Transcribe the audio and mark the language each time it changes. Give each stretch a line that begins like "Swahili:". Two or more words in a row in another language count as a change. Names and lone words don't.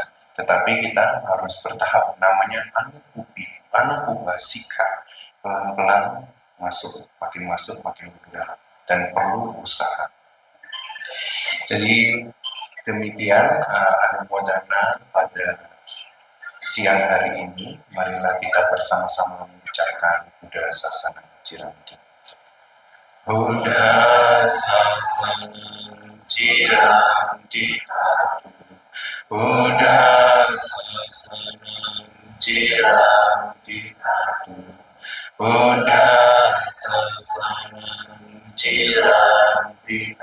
Indonesian: Tetapi kita harus bertahap, namanya anupubasika, pelan-pelan masuk makin ke dalam, dan perlu usaha. Jadi demikian anumodana pada siang hari ini. Marilah kita bersama-sama mengucapkan
Pali: Buddha Sasana Ciranti. Buddha Sasana Ciranti. Buddha Sasana Ciranti. Buddha Sasana Ciranti.